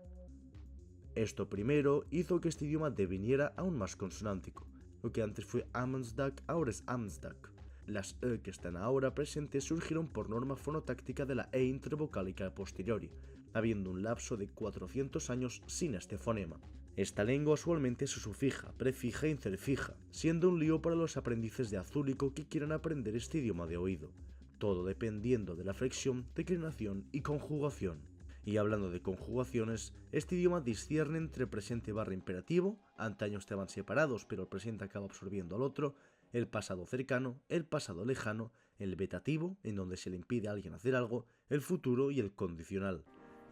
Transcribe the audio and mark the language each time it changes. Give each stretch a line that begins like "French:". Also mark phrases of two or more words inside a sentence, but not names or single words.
Spanish: Esto primero hizo que este idioma deviniera aún más consonántico. Lo que antes fue Amensdak ahora es Amsdak. Las e que están ahora presentes surgieron por norma fonotáctica de la e intervocálica a posteriori, habiendo un lapso de 400 años sin este fonema. Esta lengua usualmente se sufija, prefija e interfija, siendo un lío para los aprendices de azúlico que quieran aprender este idioma de oído, todo dependiendo de la flexión, declinación y conjugación. Y hablando de conjugaciones, este idioma discierne entre presente barra imperativo, antaño estaban separados pero el presente acaba absorbiendo al otro, el pasado cercano, el pasado lejano, el vetativo, en donde se le impide a alguien hacer algo, el futuro y el condicional.